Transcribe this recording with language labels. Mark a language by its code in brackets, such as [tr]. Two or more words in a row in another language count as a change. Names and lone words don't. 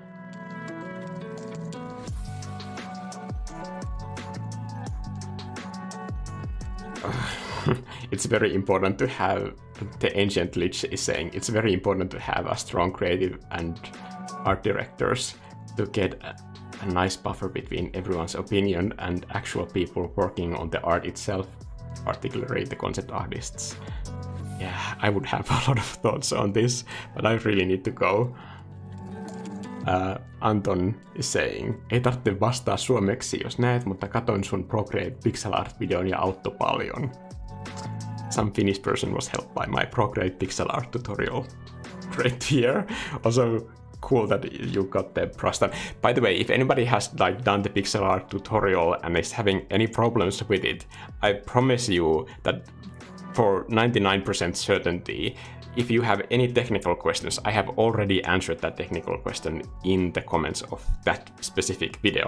[en] It's very important to have, the ancient lich is saying, it's very important to have a strong creative and art directors to get a nice buffer between everyone's opinion and actual people working on the art itself, particularly the concept artists. Yeah, I would have a lot of thoughts on this, but I really need to go. Anton is saying, [fi] ei tarvitse vastaa suomeksi, jos näet, mutta katoin sun Procreate pixel art videon ja auttoi paljon. [en] Some Finnish person was helped by my Procreate pixel art tutorial. Great to hear. Also cool that you got the Prostan. By the way, if anybody has like done the pixel art tutorial and is having any problems with it, I promise you that for 99% certainty, if you have any technical questions, I have already answered that technical question in the comments of that specific video.